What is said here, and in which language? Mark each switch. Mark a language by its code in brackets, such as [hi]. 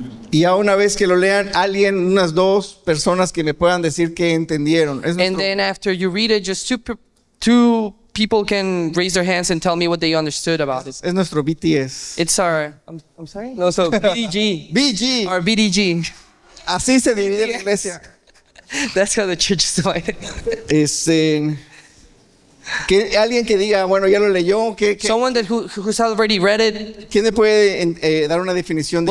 [es] Y ya una vez que lo lean, unas dos personas que me puedan decir que entendieron. Es [en] And [es] nuestro, [en] then after you read it, just two people can raise their hands and tell me what they understood about it. [es] es nuestro BTS. [en] It's our, I'm sorry? No, so BDG. BG. Our BDG. [es] Así se divide la iglesia. [en] That's how the church is divided. [es] Que alguien que diga, bueno, ya lo leyó. [en] Someone who's already read it, [es] ¿Quién me puede dar una definición de